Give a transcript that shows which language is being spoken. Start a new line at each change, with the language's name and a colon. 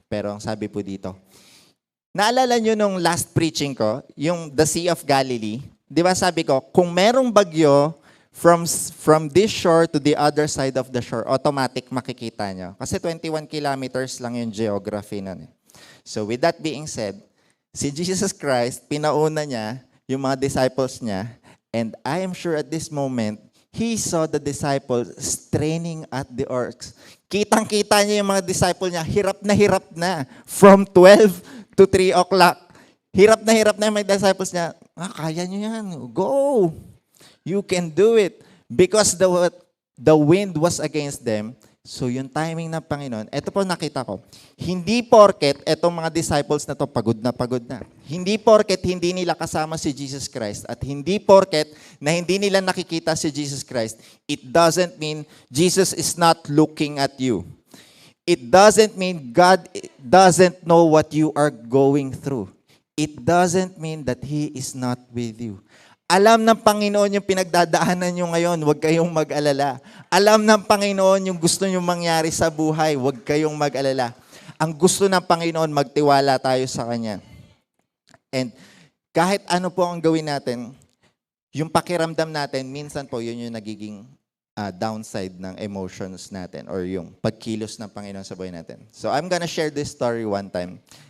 Filipino: Pero ang sabi po dito, naalala nyo nung last preaching ko, yung the Sea of Galilee, di ba sabi ko, kung merong bagyo from this shore to the other side of the shore, automatic makikita nyo. Kasi 21 kilometers lang yung geography nun eh.
English: So with that being said,
Filipino: si Jesus Christ, pinauna niya yung mga disciples niya.
English: And I am sure at this moment, he saw the disciples straining at the oars.
Filipino: Kitang-kita niya yung mga disciples niya, hirap na.
English: From 12 to 3 o'clock.
Filipino: Hirap na yung mga disciples niya. Kaya niyo yan.
English: Go! You can do it. Because the wind was against them.
Filipino: So yung timing ng Panginoon, ito po nakita ko, hindi porket etong mga disciples na to pagod na. Hindi porket hindi nila kasama si Jesus Christ at hindi porket na hindi nila nakikita si Jesus Christ,
English: it doesn't mean Jesus is not looking at you. It doesn't mean God doesn't know what you are going through. It doesn't mean that He is not with you.
Filipino: Alam ng Panginoon yung pinagdadaanan nyo ngayon, huwag kayong mag-alala. Alam ng Panginoon yung gusto nyo mangyari sa buhay, huwag kayong mag-alala. Ang gusto ng Panginoon, magtiwala tayo sa Kanya.
English: And
Filipino: kahit ano po ang gawin natin, yung pakiramdam natin, minsan po yun yung nagiging downside ng emotions natin or yung pagkilos ng Panginoon sa buhay natin.
English: So I'm gonna share this story one time.